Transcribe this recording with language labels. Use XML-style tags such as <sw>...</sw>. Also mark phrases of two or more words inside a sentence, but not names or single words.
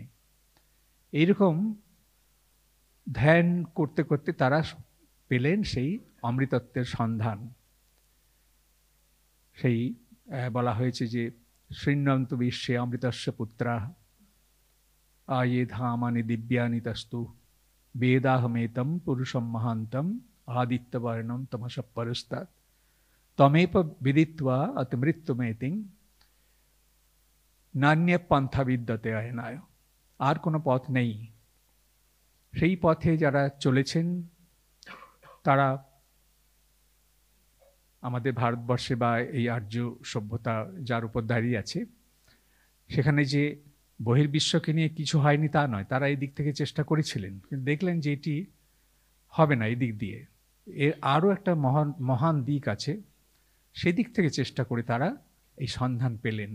<bn>এইরকম ধ্যান করতে করতে তারা পেলেন সেই অমৃতত্বের সন্ধান। সেই বলা হয়েছে যে</bn> <sa>শৃণ্বন্তু বিশ্বে অমৃতস্য পুত্রা আয়ে ধামানি দিব্যানি তস্তু বেদাহমেতম পুরুষম মহান্তম আদিত্যবর্ণম তমস পরস্তাৎ তমেপ বিদিত্বা অতিমৃত্যুমেতিং নান্য পন্থা বিদ্যতে অয়নায়।</sa> <bn>আর কোনো পথ নেই। সেই পথে যারা চলেছেন, তারা আমাদের ভারতবর্ষে বা এই আর্য সভ্যতা যার উপর দাঁড়িয়ে আছে, সেখানে যে বহির্বিশ্বকে নিয়ে কিছু হয়নি তা নয়, তারা এই দিক থেকে চেষ্টা করেছিলেন, কিন্তু দেখলেন যে এটি হবে না এই দিক দিয়ে, এর আরও একটা মহান দিক আছে, সেদিক থেকে চেষ্টা করে তারা এই সন্ধান পেলেন।</bn>